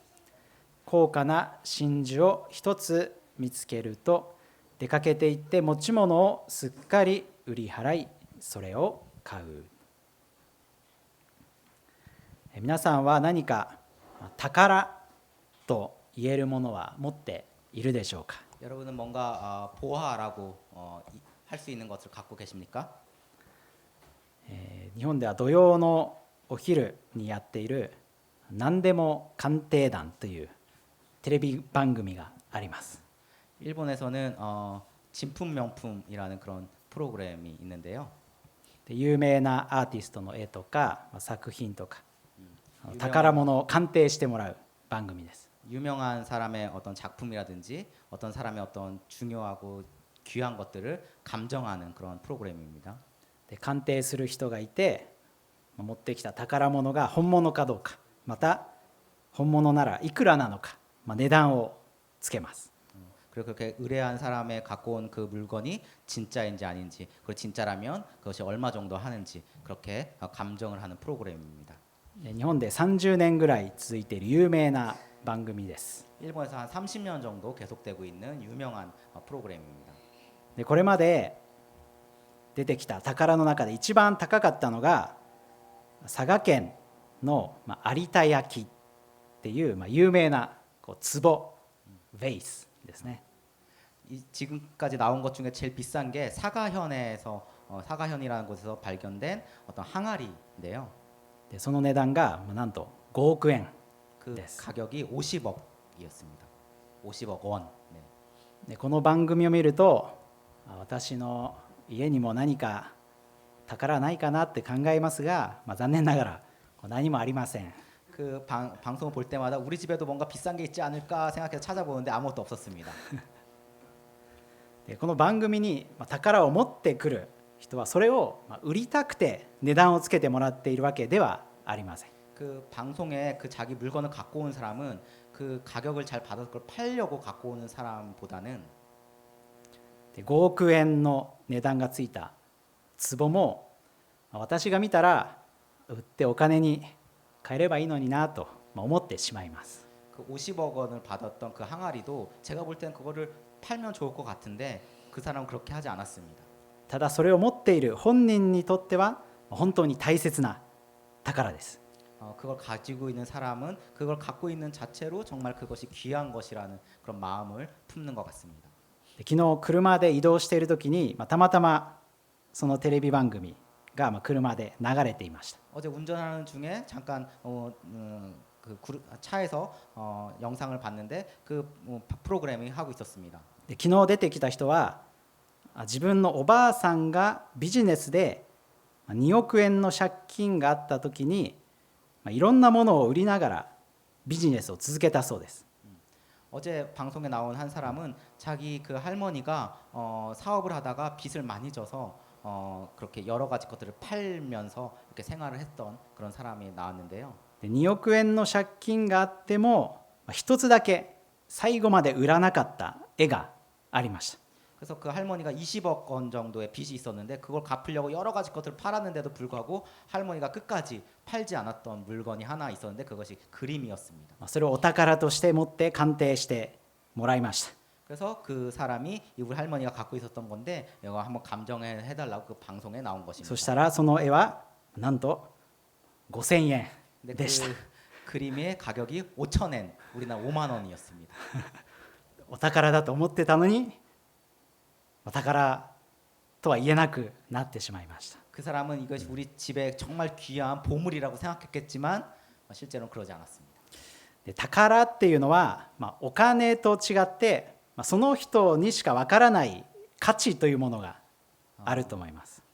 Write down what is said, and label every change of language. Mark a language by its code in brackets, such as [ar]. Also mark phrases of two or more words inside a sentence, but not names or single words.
[ja] 高価な真珠を一つ見つけると、出かけて行って持ち物をすっかり売り払い、それを買う。皆さんは何か宝と言えるものは持っているでしょうか。 [ko] 여러분은 뭔가 보화라고 할 수 있는 것을 갖고 계십니까? [ja] 日本では土曜のお昼にやっている何でも鑑定団というテレビ番組があります。 [ko] 일본에서는 진품명품이라는 그런 프로그램이 있는데요. [ja] で有名なアーティストの絵とか作品とか宝物を鑑定してもらう番組です。 [ko] 유명한 사람의 어떤 작품이라든지 어떤 사람의 어떤 중요하고 귀한 것들을 감정하는 그런 프로그램입니다. [ja] で鑑定する人がいて、持ってきた宝物が本物かどうか、また本物ならいくらなのか、値段をつけます。 [ko] 그리고 그렇게 의뢰한 사람의 갖고 온 그 물건이 진짜인지 아닌지, 그리고 진짜라면 그것이 얼마 정도 하는지 그렇게 감정을 하는 프로그램입니다. [ja] 日本で30年ぐらい続いている有名な番組です。 [ko] 일본에서 한 30년 정도 계속되고 있는 유명한 프로그램입니다. [ja] でこれまで出てきた宝の中で一番高かったのが佐賀県の有田焼っていう有名な壺ベースですね。 [ko] 지금까지 나온 것 중에 제일 비싼 게 사가현에서 사가현이라는 곳에서 발견된 어떤 항아리인데요. [ja] でその値段がなんと5億円 [ko] 그 [ja] です。 [ko] 가격이 50억이었습니다. 50억 원. 네. [ja] でこの番組を見ると、私の家にも何か宝ないかなって考えますが、残念ながら何もありません。 [ko] 그 방송을 볼 때마다 우리 집에도 뭔가 비싼 게 있지 않을까 생각해서 찾아보는데 아무것도 없었습니다. [ja] でこの番組に宝を持ってくる人はそれを売りたくて値段をつけてもらっているわけではありません。 [ko] 그 방송에 그 자기 물건을 갖고 온 사람은 그 가격을 잘 받아서 그걸 팔려고 갖고 오는 사람보다는 [ja] で5億円の値段がついた壺も私が見たら売ってお金に換えればいいのになと思ってしまいます。 [ko] 그 50억 원을 받았던 그 항아리도 제가 볼 땐 그거를 팔면 좋을 것 같은데 그 사람은 그렇게 하지 않았습니다. [ja] ただそれを持っている本人にとっては本当に大切な宝です。 [ko] 그걸 가지고 있는 사람은 그걸 갖고 있는 자체로 정말 그것이 귀한 것이라는 그런 마음을 품는 것 같습니다. [ja] 昨日車で移動している時にたまたまそのテレビ番組が車で流れていました。 [ko] 어제 운전하는 중에 잠깐 그 차에서 영상을 봤는데 그 프로그램이 하고 있었습니다. [ja] で昨日出てきた人は自分のおばあさんがビジネスで2億円の借金があった時にいろんなものを売りながらビジネスを続けたそうです。 [ko] 어제 방송에 나온 한 사람은 자기 그 할머니가 사업을 하다가 빚을 많이 져서 그렇게 여러 가지 것들을 팔면서 이렇게 생활을 했던 그런 사람이 나왔는데요. [ja] で2億円の借金があっても一つだけ最後まで売らなかった絵がありました。 [ko] 그래서 그 할머니가 20억 원 정도의 빚이 있었는데 그걸 갚으려고 여러 가지 것들을 팔았는데도 불구하고 할머니가 끝까지 팔지 않았던 물건이 하나 있었는데 그것이 그림이었습니다. [ja] それをお宝として持って鑑定してもらいました。 [ko] 그래서 그 사람이 우리 할머니가 갖고 있었던 건데 이거 한번 감정해 달라고 그 방송에 나온 것입니다. [ja] そしたらその絵はなんと5000円 [ko] 근데 [ja] でした。 [ko] 그 그림의 가격이 5,000엔, 우리나라 5만 원이었습니다. [ja] お宝だと思ってたのにお宝とは言えなくなってしまいました。 [ko] 그 사람은 이것이 우리 집에 정말 귀한 보물이라고 생각했겠지만 실제로는 그러지 않았습니다. [ja] で宝っていうのは、お金と違って、その人にしかわからない価値というものがあると思います。